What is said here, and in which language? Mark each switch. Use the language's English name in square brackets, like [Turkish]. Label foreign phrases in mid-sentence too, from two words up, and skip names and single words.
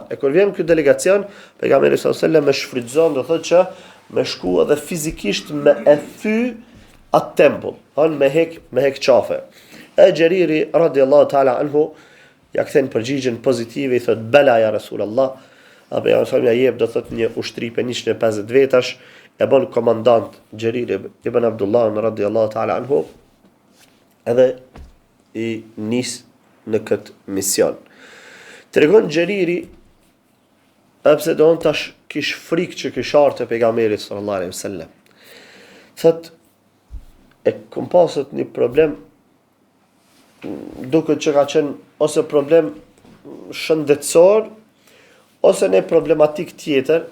[Albanian] E kur vjen ky delegacion, pejgamberi [Arabic] صلى الله عليه وسلم [Albanian] e shfrytëzon, do thot, që me shku edhe fizikisht me e thy atë tempull, me hek qafe. E Gjeriri [Arabic] رضي الله تعالى عنه [Albanian] ja kthen përgjigjen pozitive, i thot: [Arabic] "بلى يا رسول الله." [Albanian] Apo ja sa më jep, do thot, një ushtri për 150 vetash, e bën komandant Gjeriri ibn Abdullah [Arabic] رضي الله تعالى عنه, [Albanian] edhe i nis në këtë mision. Tregon Gjeriri, pse do të tash kish frikë që kish ardhur te pejgamberi [Arabic] صلى الله عليه وسلم. [Albanian] Thot, e kom pasur një problem, duket që ka qenë ose problem shëndetësor, ose një problematik tjetër.